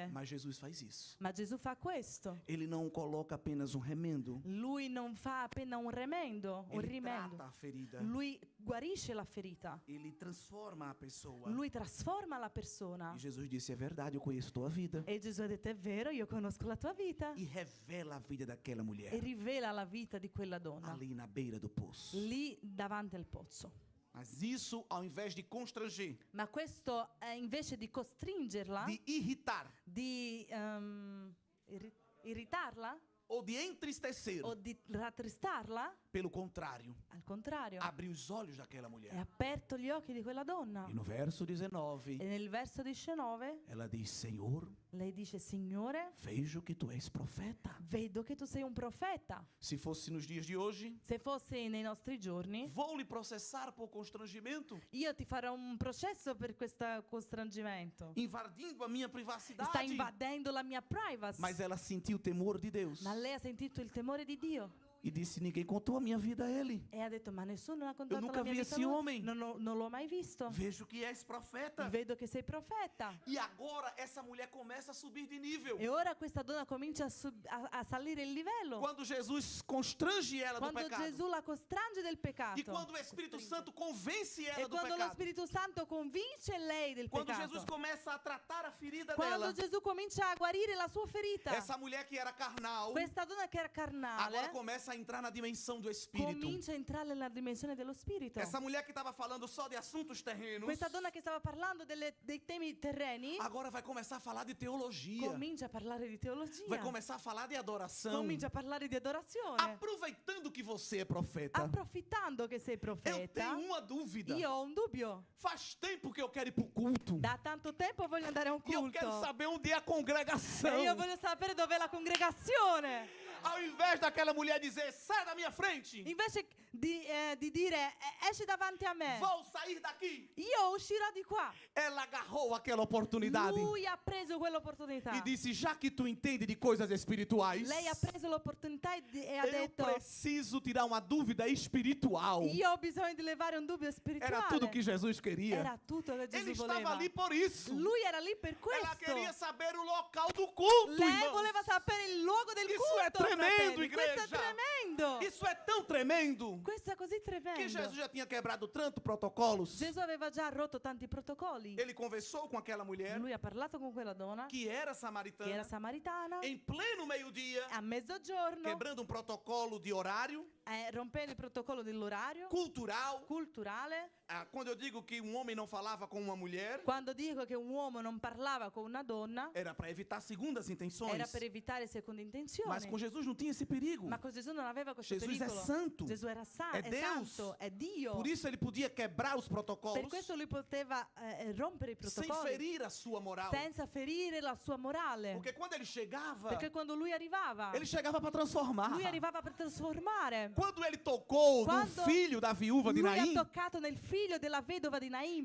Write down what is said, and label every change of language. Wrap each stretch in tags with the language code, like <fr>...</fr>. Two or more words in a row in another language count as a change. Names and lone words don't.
<pt>Mas Jesus faz isso.</pt> <it>Ma Gesù fa questo.</it> <pt>Ele não coloca apenas um remendo.</pt> <it>Lui non fa appena un remendo, un</it> <pt>Ele</pt> <it>rimendo.</it> <pt>trata a ferida.</pt> <it>Lui guarisce la ferita.</it> <pt>Ele transforma a pessoa.</pt> <it>Lui trasforma la persona.</it> <pt>E Jesus disse: é verdade, eu conheço tua vida.</pt> <it>E Gesù ha detto è vero, io conosco la tua vita.</it> <pt>E revela a vida daquela mulher.</pt> <it>E rivela la vita di quella donna.</it> <pt>Ali na beira do poço.</pt> <it>Lì davanti al pozzo.</it> <pt>Mas isso, ao invés de constranger,</pt> <it>Ma questo invece di costringerla,</it> <pt>de irritar</pt> <it>di irritarla</it> <pt>ou de entristecer,</pt> <it>o di rattristarla,</it> <pt>pelo contrário,</pt> <it>al contrario,</it> <pt>abriu os olhos daquela</pt> <it>ha</it> <pt>mulher.</pt> <it>aperto gli occhi di quella donna.</it> <pt>E no verso 19,</pt> <it>E nel verso 19</it> <pt>ela diz: Senhor,</pt> <it>lei dice Signore,</it> <pt>vejo que tu és profeta.</pt> <it>vedo che tu sei un profeta.</it> <pt>Se fosse nos dias de hoje,</pt> <it>Se fosse nei nostri giorni,</it> <pt>vou lhe processar por constrangimento,</pt> <it>io ti farò un processo per questo constrangimento.</it> <pt>invadindo a minha</pt> <it>Sta</it> <pt>privacidade.</pt> <it>invadendo la mia privacy.</it> <pt>Mas ela sentiu o temor de Deus</pt> <it>Ma lei ha sentito il temore di Dio</it> <pt>e disse: ninguém contou a minha vida a ele.</pt> <it>e ha detto ma nessuno ha contato</it> <pt>nunca</pt> <it>la mia vi vita a</it> <pt>esse</pt> <it>lui.</it> <pt>homem.</pt> <it>Non l'ho mai visto.</it> <pt>Vejo que és profeta.</pt> <it>Vedo che sei profeta.</it> <pt>E agora essa mulher começa a subir de nível.</pt> <it>E ora questa donna comincia a salire il livello.</it> <pt>Quando Jesus constrange ela do</pt> <it>Quando</it> <pt>pecado.</pt> <it>Gesù la costrange del peccato.</it> <pt>E quando o Espírito Santo convence</pt> <it>E</it> <pt>ela do</pt> <it>quando lo</it> <pt>pecado.</pt> <it>Spirito Santo convince lei del</it> <pt>Quando</pt> <it>peccato.</it> <pt>Jesus começa a tratar a ferida</pt> <it>Quando</it> <pt>dela.</pt> <it>Gesù comincia a guarire la sua ferita.</it> <pt>Essa mulher que era carnal,</pt> <it>Questa donna che era carnale</it> <pt>agora começa a entrar na dimensão do Espírito.</pt> <it>comincia a entrare nella dimensione dello spirito.</it> <pt>Essa mulher que estava falando só de assuntos terrenos,</pt> <it>Questa donna che stava parlando dei temi terreni</it> <pt>agora vai começar a falar de teologia.</pt> <it>comincia a parlare di teologia.</it> <pt>Vai começar a falar de adoração.</pt> <it>Comincia a parlare di adorazione.</it> <pt>Aproveitando que você é profeta,</pt> <it>Approfittando che sei</it> <pt>eu</pt> <it>profeta,</it> <pt>tenho uma dúvida.</pt> <it>io ho un dubbio.</it> <pt>Faz tempo que eu quero ir pro culto.</pt> <it>Da tanto tempo voglio andare a un</it> <pt>E eu quero</pt> <it>culto.</it> <pt>saber onde é a congregação.</pt> <it>E io voglio sapere dov'è la congregazione.</it> <pt>Ao invés daquela mulher dizer, sai da minha frente,</pt> <it>Invece di dire esci davanti a me,</it> <pt>vou sair daqui.</pt> <it>io uscirò di qua.</it> <pt>Ela agarrou aquela oportunidade</pt> <it>Lui ha preso quell'opportunità.</it> <pt>e disse, já que tu entende de coisas espirituais,</pt> <it>Lei ha preso l'opportunità e ha</it> <pt>eu</pt> <it>detto</it> <pt>preciso tirar uma dúvida espiritual.</pt> <it>io ho bisogno di levare un dubbio spirituale.</it> <pt>Era tudo que Jesus queria.</pt> <it>Era tutto che</it> <pt>Ele</pt> <it>Gesù</it> <pt>estava</pt> <it>voleva.</it> <pt>ali por isso.</pt> <it>Lui era lì per</it> <pt>Ela queria</pt> <it>questo.</it> <pt>saber o local do culto,</pt> <it>Lei</it> <pt>irmãos.</pt> <it>voleva sapere il luogo del</it> <pt>Isso</pt> <it>culto. è tremendo, fratelli. Questo è</it> <pt>igreja.</pt> <it>tremendo. tremendo.</it> <pt>Isso é tão tremendo</pt> <it>Questo è così tremendo.</it> <pt>que Jesus já tinha quebrado tanto protocolos.</pt> <it>Gesù aveva già rotto tanti protocolli.</it> <pt>Ele conversou com aquela mulher</pt> <it>Lui ha parlato con quella donna</it> <pt>que era</pt> <it>che era</it> <pt>samaritana</pt> <it>samaritana</it> <pt>em pleno meio-dia,</pt> <it>a mezzogiorno,</it> <pt>quebrando um protocolo de horário</pt> <it>rompendo il protocollo dell'orario</it> <pt>cultural.</pt> <it>culturale.</it> <pt>Quando eu digo que um homem não falava com uma mulher,</pt> <it>Quando dico che un uomo non parlava con una donna,</it> <pt>era para evitar segundas intenções.</pt> <it>era per evitare seconde intenzioni.</it> <pt>Mas com Jesus não tinha esse perigo.</pt> <it>Ma con Gesù non aveva questo</it> <pt>Jesus é</pt> <it>pericolo.</it> <pt>santo.</pt> <it>Gesù era</it> <pt>É Deus.</pt> <it>santo, è Dio.</it> <pt>Por isso ele podia quebrar os</pt> <it>Per</it> <pt>protocolos</pt> <it>questo lui poteva rompere i</it> <pt>sem</pt> <it>protocolli</it> <pt>ferir a sua moral.</pt> <it>senza ferire la sua morale.</it> <pt>Porque quando ele chegava</pt> <it>Quando lui arrivava</it> <pt>para transformar.</pt> <it>lui arrivava per trasformare.</it> <pt>Quando ele tocou no</pt> <it>Quando</it> <pt>filho da viúva de</pt> <it>Lui ha</it> <pt>Naim,</pt> <it>toccato nel figlio della vedova di Naim.</it>